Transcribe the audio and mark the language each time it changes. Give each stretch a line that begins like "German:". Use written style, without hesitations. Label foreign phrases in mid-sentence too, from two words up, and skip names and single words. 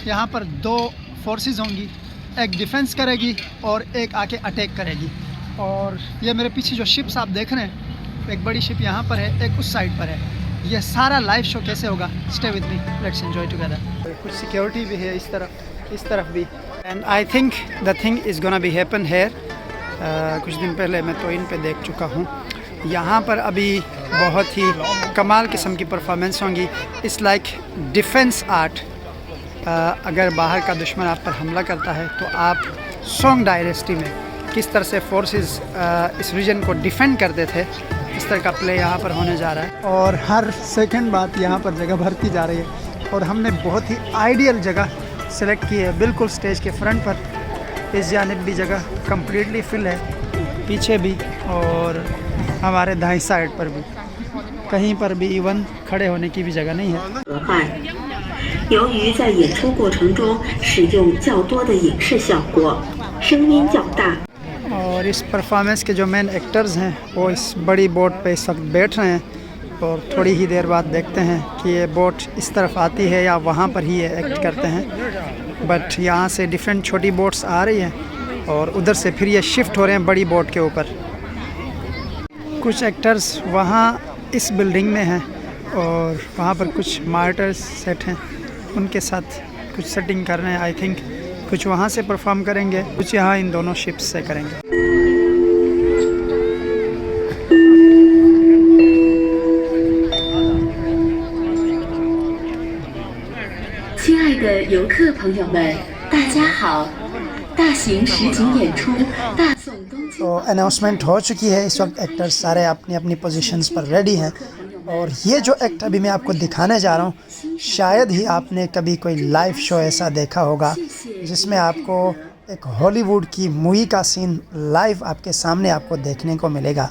Urdu: یہاں پر دو فورسز ہوں گی، ایک ڈیفنس کرے گی اور ایک آ کے اٹیک کرے گی. اور یہ میرے پیچھے جو شپس آپ دیکھ رہے ہیں، ایک بڑی شپ یہاں پر ہے، ایک اس سائیڈ پر ہے. یہ سارا لائیو شو کیسے ہوگا,
English: stay with me, let's enjoy together.
Urdu: کچھ سیکیورٹی بھی ہے اس طرف بھی.
English: and I think the thing is gonna be happen here.
Urdu: کچھ دن پہلے میں تو ان پہ دیکھ چکا ہوں۔ یہاں پر ابھی بہت ہی کمال قسم کی پرفارمنس ہوں گی.
English: it's like defence art.
Urdu: اگر باہر کا دشمن آپ پر حملہ کرتا ہے تو آپ سونگ ڈائنسٹی میں کس طرح سے فورسز اس ریجن کو ڈیفنڈ کرتے تھے، اس طرح کا پلے یہاں پر ہونے جا رہا ہے. اور ہر سیکنڈ بعد یہاں پر جگہ بھرتی جا رہی ہے اور ہم نے بہت ہی آئیڈیل جگہ سلیکٹ کی ہے. بالکل اسٹیج کے فرنٹ پر اس جانب بھی جگہ
English: completely fill
Urdu: ہے، پیچھے بھی اور ہمارے دائیں سائیڈ پر بھی، کہیں پر بھی ایون کھڑے ہونے کی بھی جگہ نہیں ہے.
Chinese: 由于在演出过程中使用较多的影视效果，声音较大。
Urdu: اور اس پرفارمنس کے جو
English: main actors
Urdu: ہیں وہ اس بڑی بوٹ پہ اس وقت بیٹھ رہے ہیں اور تھوڑی ہی دیر بعد دیکھتے ہیں کہ یہ بوٹ اس طرف آتی ہے یا وہاں پر ہی یہ ایکٹ کرتے ہیں. بٹ یہاں سے ڈفرنٹ چھوٹی بوٹس آ رہی ہیں اور ادھر سے پھر یہ شفٹ ہو رہے ہیں بڑی بوٹ کے اوپر. کچھ ایکٹرز وہاں اس بلڈنگ میں ہیں اور وہاں پر کچھ
English: mortars set
Urdu: ہیں، ان کے ساتھ کچھ سیٹنگ کر رہے ہیں.
English: I think
Urdu: کچھ وہاں سے پرفارم کریں گے، کچھ یہاں ان دونوں شپس سے کریں گے.
Chinese: 亲爱的游客朋友们，大家好！大型实景演出《大宋东京》
Urdu: تو اناؤنسمنٹ ہو چکی ہے۔ اس وقت ایکٹرز سارے اپنی اپنی پوزیشنز پر ریڈی ہیں اور یہ جو ایکٹ ابھی میں آپ کو دکھانے جا رہا ہوں، شاید ہی آپ نے کبھی کوئی لائیو شو ایسا دیکھا ہوگا جس میں آپ کو ایک ہالی ووڈ کی مووی کا سین
English: live
Urdu: آپ کے سامنے آپ کو دیکھنے کو ملے گا.